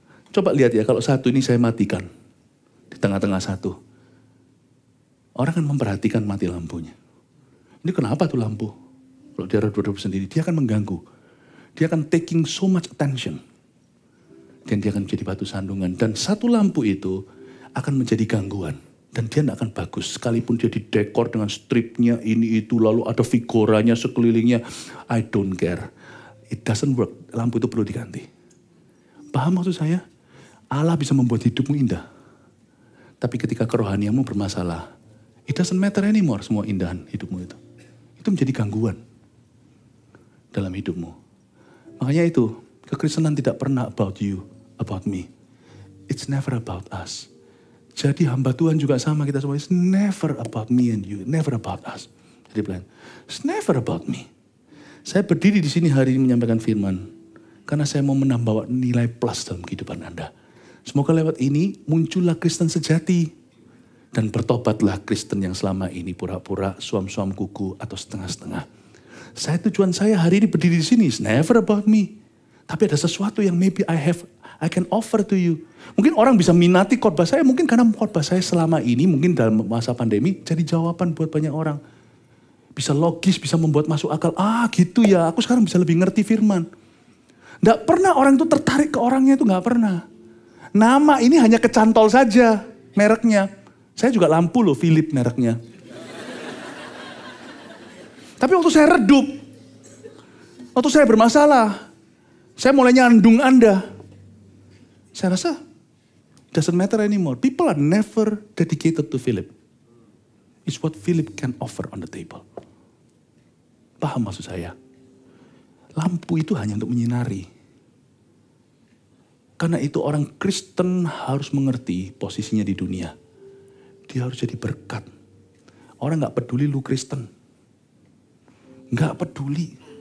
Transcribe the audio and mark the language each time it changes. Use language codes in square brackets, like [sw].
[id] Coba lihat ya, kalau satu ini saya matikan, di tengah-tengah satu. Orang akan memperhatikan mati lampunya. Ini kenapa tuh lampu? Kalau dia redup-redup sendiri, dia akan mengganggu. Dia akan [en] taking so much attention. [id] Dan dia akan menjadi batu sandungan. Dan satu lampu itu akan menjadi gangguan. Dan dia tidak akan bagus. Sekalipun dia didekor dengan stripnya ini itu. Lalu ada figuranya sekelilingnya. [en] I don't care. It doesn't work. [id] Lampu itu perlu diganti. Paham maksud saya? Allah bisa membuat hidupmu indah. Tapi ketika kerohanianmu bermasalah. [en] It doesn't matter anymore [id] semua indahan hidupmu itu. Itu menjadi gangguan dalam hidupmu. Makanya itu. Kekristenan tidak pernah [en] about you, about me. It's never about us. [id] Jadi hamba Tuhan juga sama kita semua. [en] It's never about me and you, never about us. [id] Jadi bilang, [en] it's never about me. [id] Saya berdiri di sini hari ini menyampaikan firman karena saya mau menambah nilai plus dalam kehidupan Anda. Semoga lewat ini muncullah Kristen sejati dan bertobatlah Kristen yang selama ini pura-pura suam-suam kuku atau setengah-setengah. Tujuan saya hari ini berdiri di sini, [en] it's never about me. [id] Tapi ada sesuatu yang [en] maybe I can offer to you. [id] Mungkin orang bisa minati khotbah saya, mungkin karena khotbah saya selama ini, mungkin dalam masa pandemi, jadi jawaban buat banyak orang. Bisa logis, bisa membuat masuk akal. Gitu ya, aku sekarang bisa lebih ngerti firman. Nggak pernah orang itu tertarik ke orangnya itu, nggak pernah. Nama ini hanya kecantol saja, mereknya. Saya juga lampu loh, Philip mereknya. Tapi waktu saya redup, waktu saya bermasalah, saya mulai nyandung Anda. Saya rasa, [en] doesn't matter anymore. People are never dedicated to Philip. It's what Philip can offer on the table. [id] Paham maksud saya? Lampu itu hanya untuk menyinari. Karena itu orang Kristen harus mengerti posisinya di dunia. Dia harus jadi berkat. Orang gak peduli lu Kristen. Gak peduli.